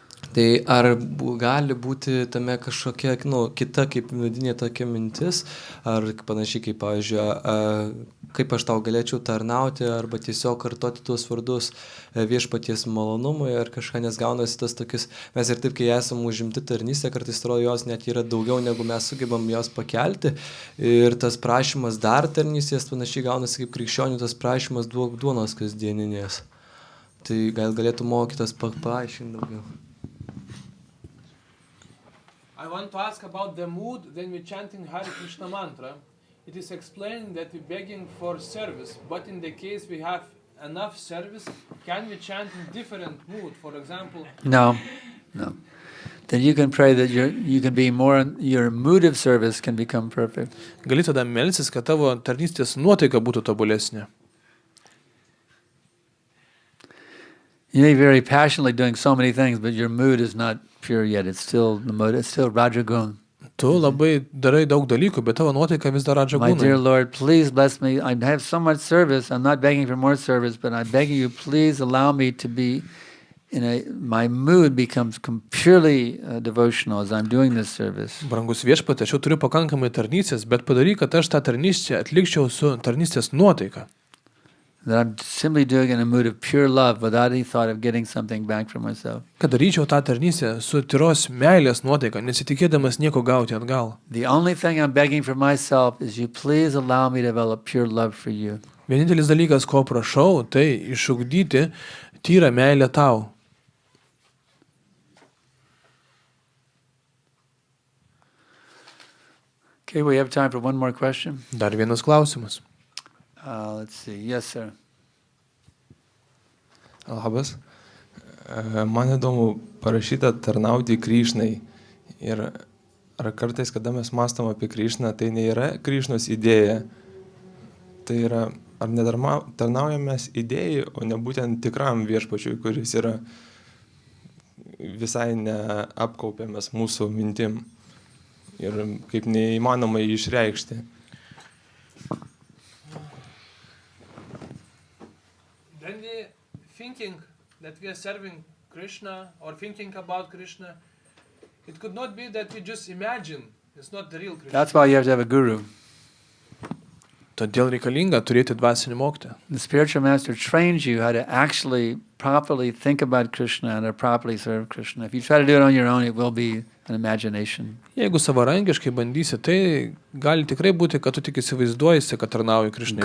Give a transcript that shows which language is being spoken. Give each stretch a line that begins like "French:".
Lithuanian: Tai ar gali būti tame kažkokia kita kaip vidinė tokia mintis, ar panašiai kaip, pavyzdžiui, kaip aš tau galėčiau tarnauti, arba tiesiog kartoti tuos vardus viešpaties malonumui, ar kažką, nes gaunasi tas tokius, mes ir taip, kai esam užimti tarnystę, kartais atrodo jos net yra daugiau, negu mes sugebam jos pakelti, ir tas prašymas dar tarnystės, panašiai gaunasi kaip krikščionių, tas prašymas duok duonos kasdieninės. Tai gal galėtų mokytas paaiškinti daugiau.
English: I want to ask about the mood when we're chanting Hare Krishna mantra. It is explained that we're begging for service, but in the case we have enough service, can we chant in different mood? For example, No. Then you can pray that you can be more, your mood of service can become perfect.
Lithuanian: gali tada melsis, kad tavo tarnystės nuotaika būtų tobulesnė.
English: You may be very passionately doing so many things, but your mood is not pure yet. It's still the mood. It's still Rajagun.
Lithuanian: Tu labai darai daug dalykų, bet tavo nuotaika vis dar
English: My dear
Lithuanian: radžagūnai.
English: Lord, please bless me. I have so much service. I'm not begging for more service, but I'm begging you, please allow me to be my mood becomes purely devotional as I'm doing this service.
Lithuanian: Brangus viešpatie, aš jau turiu pakankamai tarnystės, bet padaryk, kad aš tą tarnystę atlikčiau su tarnystės nuotaika.
English: That I'm simply doing in a mood of pure love without any thought of getting something back for myself.
Lithuanian: Kad daryčiau tą tarnystę su tyros meilės nuotaika, nesitikėdamas nieko gauti atgal.
English: The only thing I'm begging for myself is you please allow me to develop pure love for you.
Lithuanian: Vienintelis dalykas, ko prašau, tai išugdyti tyrą meilę tau.
English: Okay, we have time for one more question.
Lithuanian: Dar vienas klausimas.
English: Let's see. Yes, sir.
Lithuanian: Labas. Man įdomu, parašyta tarnauti Krišnai. Ir ar kartais, kada mes mąstam apie Krišną, tai nėra Krišnos idėja tai yra, ar netarnaujamės idėjai, o ne būtent tikram viešpačiui, kuris yra visai neapkaupiamas mūsų mintim ir kaip neįmanoma jį išreikšti.
English: Then the thinking that we are serving Krishna or thinking about Krishna, it could not be that we just imagine. It's not the real Krishna. That's why you have to have a guru.
Lithuanian: Todėl reikalinga turėti dvasinį mokytoją.
English: The spiritual master trains you how to actually properly think about Krishna and to properly serve Krishna. If you try to do it on your own, it will be an imagination.
Lithuanian: Jeigu savarankiškai bandysi, tai gali tikrai būti, kad tu tik įsivaizduoji, kad tarnauji Krishnai.